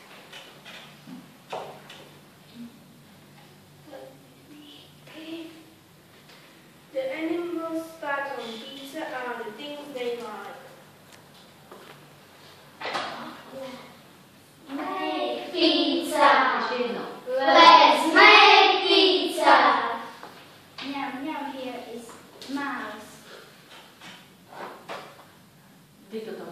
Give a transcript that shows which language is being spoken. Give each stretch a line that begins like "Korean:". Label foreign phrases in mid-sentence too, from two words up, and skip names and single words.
English: The animals that on pizza are the things they like. Make pizza.
Czech: Ještě jednou.
English: Let's make pizza. Meow, meow, here is mouse.
Czech: Ty